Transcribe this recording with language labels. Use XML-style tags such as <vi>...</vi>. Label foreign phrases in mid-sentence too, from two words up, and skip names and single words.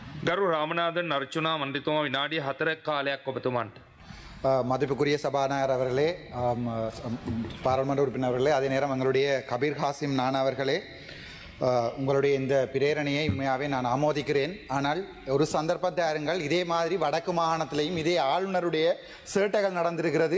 <si>ගරු රාමනාදන් අර්චුනා මන්ත්‍රීතුමා විනාඩි 4ක් කාලයක් ඔබතුමන්ට.</si> <ta>மதிப்புக்குரிய சபாநாயகர் அவர்களே, பாராளுமன்ற உறுப்பினர் அவர்களே, அதே நேரம் எங்களுடைய கபீர் ஹாசிம் நானா அவர்களே, உங்களுடைய இந்த பிரேரணையை உண்மையாகவே நான் ஆமோதிக்கிறேன். ஆனால் ஒரு சந்தர்ப்பத்தை அருங்கள், இதே மாதிரி வடக்கு மாகாணத்திலையும் இதே ஆளுநருடைய சேட்டைகள் நடந்திருக்கிறது.</ta>